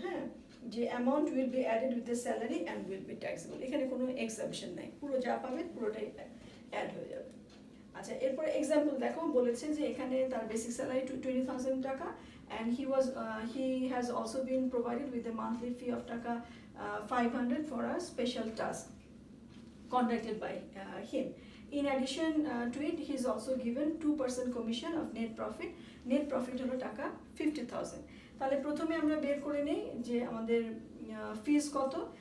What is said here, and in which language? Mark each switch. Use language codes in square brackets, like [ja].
[en] হ্যাঁ, যে amount will be added with the salary and will be taxable, [bn] এখানে কোনো এক্সাম্পশন নাই, পুরো যা পাবেন পুরোটাই অ্যাড হয়ে যাবে। আচ্ছা, এরপরে এক্সাম্পল দেখো, বলেছে যে এখানে তার বেসিক স্যালারি 20,000 টাকা, [en] And he has also been provided with a monthly fee of টাকা 500 for a special task conducted by him. In addition to it, he is also given 2% commission of net profit. [bn] Net profit হলো টাকা 50,000। তাহলে প্রথমে আমরা বের করে নেই যে আমাদের ফিজ কত।